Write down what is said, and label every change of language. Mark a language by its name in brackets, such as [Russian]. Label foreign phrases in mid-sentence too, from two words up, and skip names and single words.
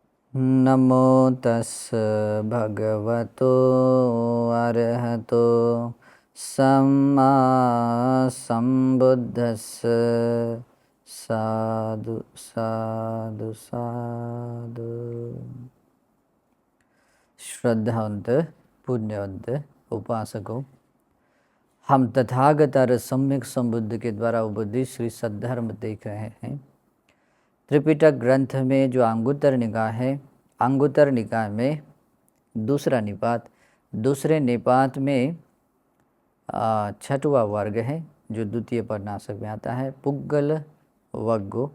[Pali] नमो तस् भगवतो अरहतो सम्मा संबुद्धस्स। साधु साधु साधु। [Hindi] श्रद्धावंत पुण्यवंत उपासकों, हम तथागत और सम्यक संबुद्ध के द्वारा उपदित श्री सद्धर्म देख रहे हैं। त्रिपिटक ग्रंथ में जो अंगुत्तर निकाय है, अंगुत्तर निकाय में दूसरा निपात, दूसरे निपात में छठवां वर्ग है जो द्वितीय परनासक में आता है, पुग्गल वग्गो।